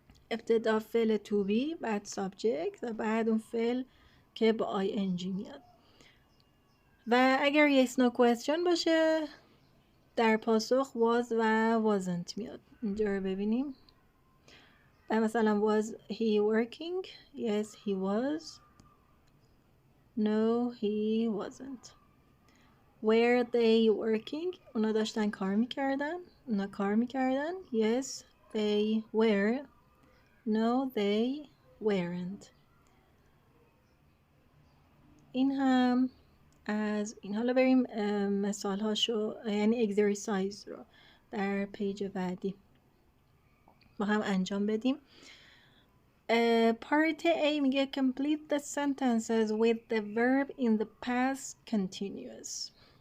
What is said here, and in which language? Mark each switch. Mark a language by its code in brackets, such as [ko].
[fa] ابتدا فعل to be، بعد subject و بعد اون فعل که با ing میاد. و اگر yes no question باشه در پاسخ was و wasn't میاد. اینجا رو ببینیم. مثلا [en] was he working? Yes he was. No he wasn't. Were they working? [fa] اونا داشتن کار میکردن. اونا کار میکردن. [en] Yes they were. No they weren't. [fa] این هم از این. حالا بریم مثال هاشو یعنی اگزرسایز رو در پیج بعدی با هم انجام بدیم. [en] Part A [fa] میگه [en] complete the sentences with the verb in the past continuous.